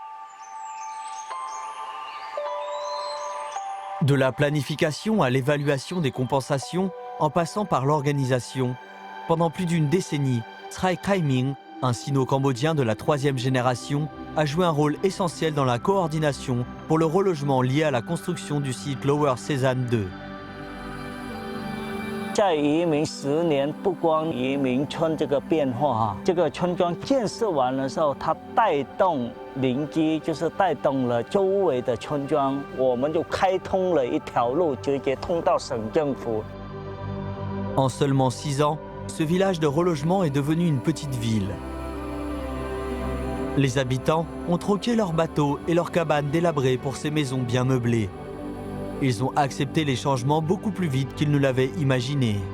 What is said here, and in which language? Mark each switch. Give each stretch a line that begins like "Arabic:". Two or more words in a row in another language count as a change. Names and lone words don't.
French: De la planification à l'évaluation des compensations, en passant par l'organisation, pendant plus d'une décennie, Srai Khai-ming, un sino-cambodgien de la 3e génération, a joué un rôle essentiel dans la coordination pour le relogement lié à la construction du site Lower Sezan 2.
Chinese: 在移民10年，不光移民村这个变化这个村庄建设完的时候，它带动邻居，就是带动了周围的村庄，我们就开通了一条路，直接通到省政府。
French: En seulement 6 ans, ce village de relogement est devenu une petite ville. Les habitants ont troqué leurs bateaux et leurs cabanes délabrées pour ces maisons bien meublées. Ils ont accepté les changements beaucoup plus vite qu'ils ne l'avaient imaginé.